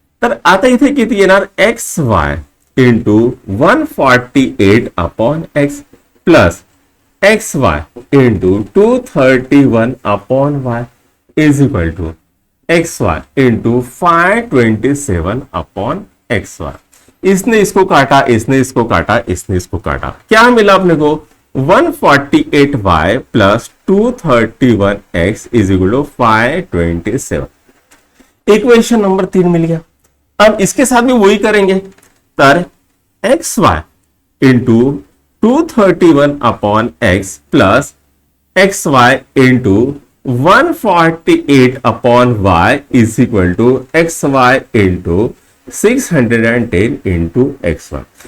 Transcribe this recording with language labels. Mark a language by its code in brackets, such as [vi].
[mr] तर आता इथे किती येणार xy into 148/x plus xy into 231/y is equal to xy into 527/xy. [hi] इसने इसको काटा, इसने इसको काटा, इसने इसको काटा. क्या मिला अपने को 148y plus 231x is equal to 527. Equation number 3 मिल गया. अब इसके साथ भी वही करेंगे. [mr] तर xy into 231/x plus xy into 148/y is equal to xy into 610/xy.